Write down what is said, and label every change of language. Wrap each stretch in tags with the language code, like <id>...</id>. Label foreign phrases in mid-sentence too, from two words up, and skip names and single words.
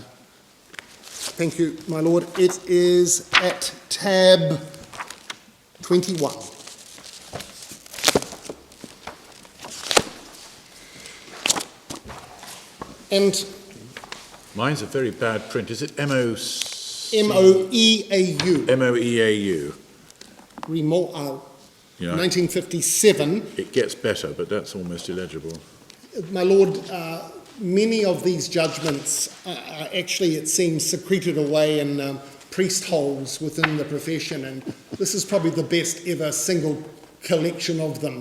<en>Thank you, my lord. It is at tab 21. And Mine's a very bad print. Is it M-O-E-A-U? M-O-E-A-U, M-O-E-A-U. Re Mo'au, Yeah. 1957. It gets better, but that's almost illegible. My lord, many of these judgments are actually, it seems, secreted away in priest holes within the profession, and this is probably the best ever single collection of them.</en>